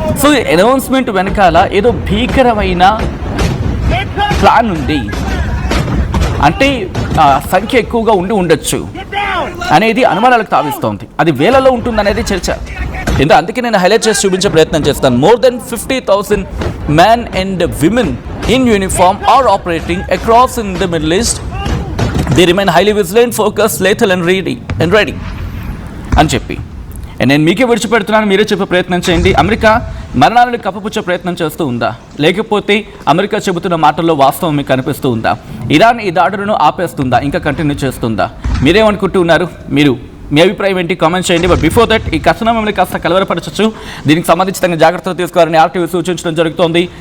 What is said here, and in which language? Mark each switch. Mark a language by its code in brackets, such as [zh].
[te] So ఈ announcement వెనకాల ఏదో భీకరమైన ప్లాన్ ఉంది, అంటే సంఖ్య ఎక్కువగా ఉండొచ్చు అనేది అనుమానాలకు తావిస్తోంది. అది వేలలో ఉంటుందనేది చర్చ. అందుకే నేను హైలైట్ చేసి చూపించే ప్రయత్నం చేస్తాను. [en] More than 50,000 men and women in uniform are operating across in the Middle East. They remain highly vigilant, focused, lethal and ready [te] అని చెప్పి నేను మీకే విడిచిపెడుతున్నాను. మీరే చెప్పే ప్రయత్నం చేయండి. అమెరికా మరణాలను కప్పపుచ్చే ప్రయత్నం చేస్తూ ఉందా, లేకపోతే అమెరికా చెబుతున్న మాటల్లో వాస్తవం మీకు కనిపిస్తూ ఉందా? ఇరాన్ ఈ దాడులను ఆపేస్తుందా, ఇంకా కంటిన్యూ చేస్తుందా? మీరేమనుకుంటూ ఉన్నారు? మీ అభిప్రాయం ఏంటి? కామెంట్ చేయండి. [en] but before that [te] ఈ కథనం మిమ్మల్ని కాస్త కలవరపరచచ్చు. దీనికి సంబంధించి తగిన జాగ్రత్తలు తీసుకోవాలని ఆర్టీవీ సూచించడం జరుగుతోంది.